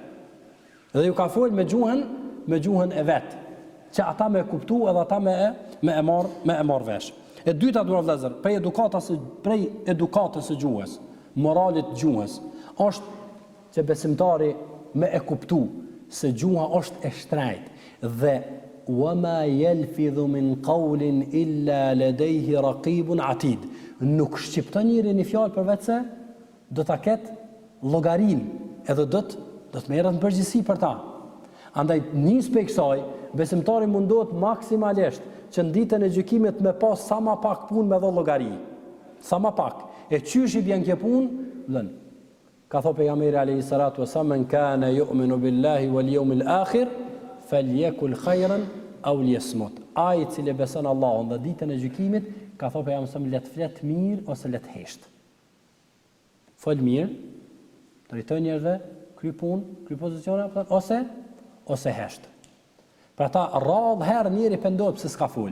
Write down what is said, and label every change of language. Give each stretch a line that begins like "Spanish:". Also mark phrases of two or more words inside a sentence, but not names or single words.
Albanian: Dhe ju ka fol me gjuhën e vet, që ata me kuptu edhe ata me e marr vesh. E dyta dua vëllazër, prej edukatës së gjuhës, moralit gjuhës, është që besimtari me e kuptu se gjuha është e shtrejtë dhe
Arabic: وَمَا يَلْفِظُ مِنْ قَوْلٍ إِلَّا لَدَيْهِ رَقِيبٌ عَتِيدٌ.
Albanian: Nuk shqipton njëri një fjalë përveç se do ta ketë llogarin, edhe do të merret në përgjegjësi për ta. Andaj nis pe kësaj, besimtari mundohet maksimalisht që në ditën e gjykimit me pas sa më pak punë me dhë llogari. Sa më pak. E qysh i bjen kjo punë? Lën. Ka thënë pejgamberi
Arabic: عليه الصلاة والسلام, "من كان يؤمن بالله واليوم الآخر فليقل خيرا أو ليصمت."
Albanian: Ai i cili beson Allahun dhe ditën e gjykimit, ka thënë pejgamberi le të flet mirë ose le të hesht. Fol mirë, drejton njerëzve, kry punë, kry pozicione, ose hesht. Për ata rrallë herë njëri pendohet pse s'ka fol.